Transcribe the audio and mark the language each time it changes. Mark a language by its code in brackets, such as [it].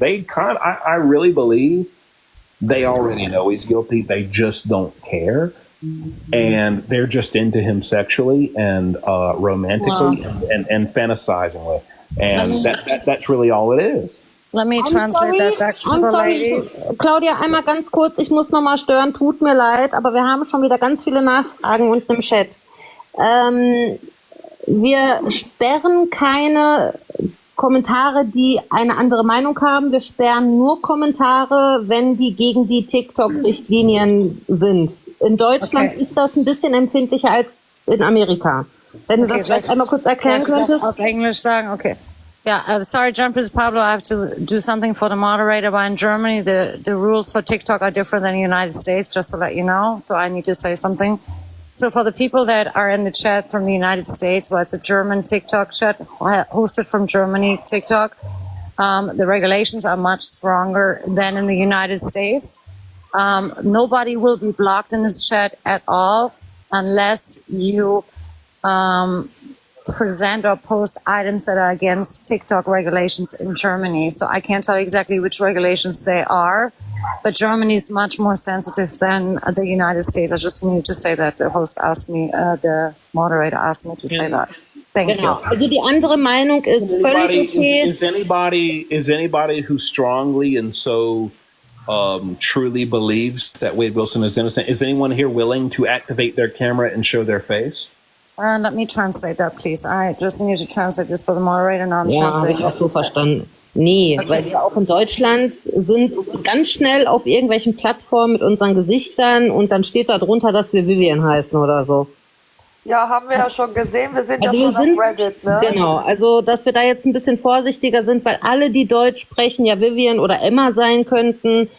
[en] I really believe they already know he's guilty. They just don't care. And they're just into him sexually and romantically and fantasizing with. And that's really all it is. Let me translate that back to the ladies. [de] Claudia, einmal ganz kurz, ich muss nochmal stören, tut mir leid, aber wir haben schon wieder ganz viele Nachfragen unten im Chat. Wir sperren keine Kommentare, die eine andere Meinung haben. Wir sperren nur Kommentare, wenn die gegen die TikTok-Richtlinien sind. In Deutschland ist das ein bisschen empfindlicher als in Amerika. Wenn du das vielleicht einmal kurz erklären könntest. Auf Englisch sagen, okay. [en] Yeah, sorry, Jumpsuit Pablo, I have to do something for the moderator. But in Germany, the rules for TikTok are different than the United States, just to let you know. So I need to say something. So for the people that are in the chat from the United States, well, it's a German TikTok chat hosted from Germany, TikTok. The regulations are much stronger than in the United States. Nobody will be blocked in this chat at all unless you present or post items that are against TikTok regulations in Germany. So I can't tell you exactly which regulations they are, but Germany is much more sensitive than the United States. I just wanted to say that. The host asked me, the moderator asked me to say that. Thank you. [de] Also die andere Meinung ist völlig okay. [en] Is anybody who strongly and so truly believes that Wade Wilson is innocent, is anyone here willing to activate their camera and show their face? Let me translate that, please. I just need to translate this for the moderator. Now I'm translating. [de] Ja, habe ich auch so verstanden. Nee, okay. Weil wir auch in Deutschland sind ganz schnell auf irgendwelchen Plattformen mit unseren Gesichtern und dann steht da drunter, dass wir Vivian heißen oder so. Ja, haben wir ja schon gesehen. Wir sind also ja schon auf Reddit, ne? Genau, also dass wir da jetzt ein bisschen vorsichtiger sind, weil alle, die Deutsch sprechen, ja Vivian oder Emma sein könnten.